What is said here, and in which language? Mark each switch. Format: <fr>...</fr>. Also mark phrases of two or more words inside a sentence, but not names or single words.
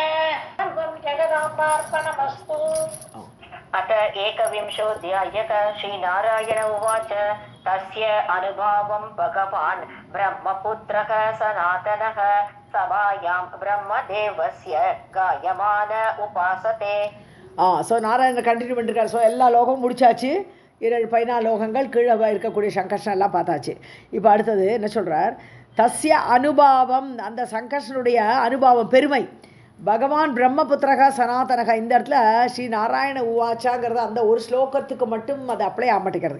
<sa>सर्वं जगदाम्बार्पणमस्तु. अथ 21ोऽध्यायः. श्रीनारायण उवाच तस्य अनुभावं भगवान् ब्रह्मपुत्रः सनातनः सभायां ब्रह्मदेवस्य गायमान उपासते.</sa> <ta>ஸோ நாராயணன் கண்டினியூ பண்ணிருக்காரு. ஸோ எல்லா லோகமும் முடிச்சாச்சு. 14 லோகங்கள் கீழே இருக்கக்கூடிய சங்கர்ஷன் எல்லாம் பார்த்தாச்சு. இப்போ அடுத்தது என்ன சொல்கிறார்?</ta> <sa>तस्य अनुभावं,</sa> <ta>அந்த சங்கர்ஷனுடைய அனுபாவம் பெருமை.</ta> <sa>भगवान् ब्रह्मपुत्रः सनातनः,</sa> <ta>இந்த இடத்துல ஸ்ரீ நாராயண உவாச்சாங்கிறது அந்த ஒரு ஸ்லோகத்துக்கு மட்டும் அதை அப்ளை ஆக மாட்டேங்கிறது.</ta>